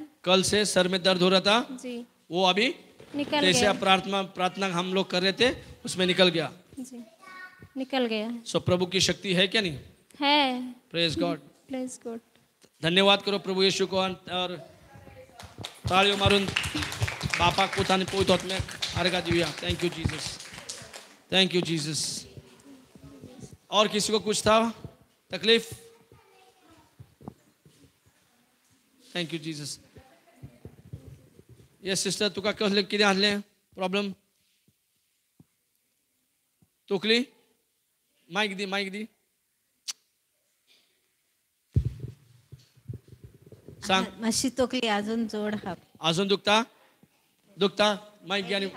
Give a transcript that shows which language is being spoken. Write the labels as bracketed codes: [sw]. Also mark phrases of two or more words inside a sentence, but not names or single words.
[hi] कल से सर में दर्द हो रहा था जी, वो अभी निकल जैसे गया। आप प्रार्थना हम लोग कर रहे थे उसमें निकल गया। जी, निकल गया सो प्रभु की शक्ति है क्या नहीं? है। [en] Praise God. Please good. [hi] धन्यवाद करो प्रभू येशू को और [kok] तालियों मारून बापाक पोताने पोत आत्म्याक अर्घा देऊया। [en] Thank you Jesus, thank you Jesus. [hi] और किसी को कुछ था तकलीफ? [en] Thank you Jesus. [kok] ये सिस्टर तुका कसले कितें आसलें प्रॉब्लम? तोकली? माइक दी सांग। मातशी तकली अजून जोड हा. अजून दुखता माइक घ्या आणि